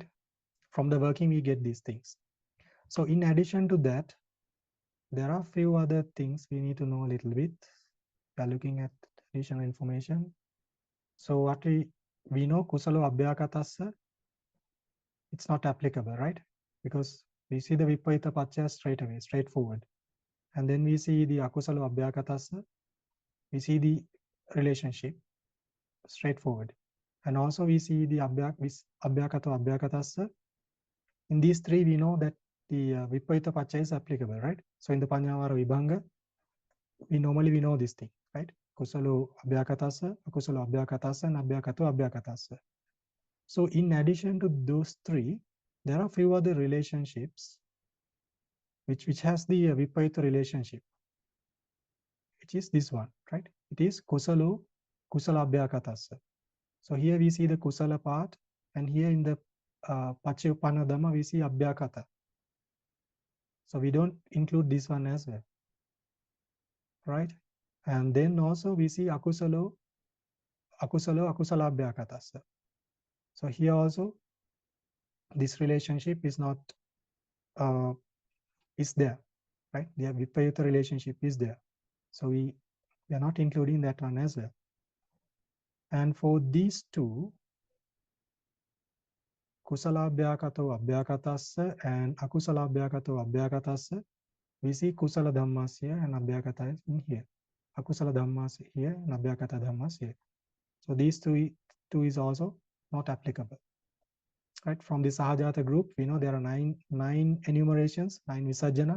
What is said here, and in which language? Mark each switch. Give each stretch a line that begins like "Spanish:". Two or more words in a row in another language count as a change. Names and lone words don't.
English: From the working, we get these things. So in addition to that, there are a few other things we need to know a little bit. We are looking at additional information. So what we know,
Pali: kusalo abhyakatassa,
English: it's not applicable, right? Because we see the
Pali: vippayutte paccaya
English: straight away, straightforward. And then we see the
Pali: akusalo abhyakatassa,
English: we see the relationship, straightforward. And also we see the
Pali: abhyakato abhyakatassa.
English: In these three, we know that the
Pali: vippayutte paccaya
English: is applicable, right? So in the Paññāvāra Vibhanga, we know this thing, right?
Pali: Kusalo abhyakatassa, akusalo abhyakatassa, and abhyakato abhyakatassa.
English: So in addition to those three, there are a few other relationships which has the vippayutte relationship, which is this one, right? It is
Pali: kusala abhyakatassa.
English: So here we see the kusala part, and here in the
Pali: paccayuppānna dhamma
English: we see abhyakata. So we don't include this one as well, right? And then also we see
Pali: akusala abhyakatassa.
English: So here also this relationship is not is there, right? The vippayutte relationship is there. So we are not including that one as well. And for these two,
Pali: kusala abhyakato abhyakatassa and akusala abhyakato abhyakatassa,
English: we see
Pali: kusala dhammas
English: here and abhyakata in here.
Pali: Akusala dhammas here and abhyakata dhammas here.
English: So these two is also not applicable. Right? From the Sahajata group, we know there are nine enumerations, 9 visajjana.